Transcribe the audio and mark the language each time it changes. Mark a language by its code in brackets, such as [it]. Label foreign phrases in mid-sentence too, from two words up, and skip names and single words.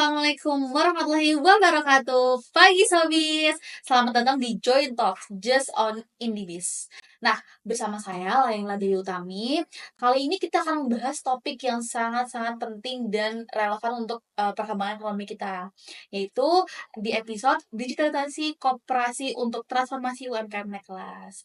[ar] السلام عليكم ورحمة الله وبركاته. [id] Pagi Sobis, selamat datang di Join Talk Just on Indibis. Nah, bersama saya Laila Dewi Utami. Kali ini kita akan membahas topik yang sangat-sangat penting dan relevan untuk perkembangan ekonomi kita, yaitu di episode digitalisasi koperasi untuk transformasi UMKM naik kelas.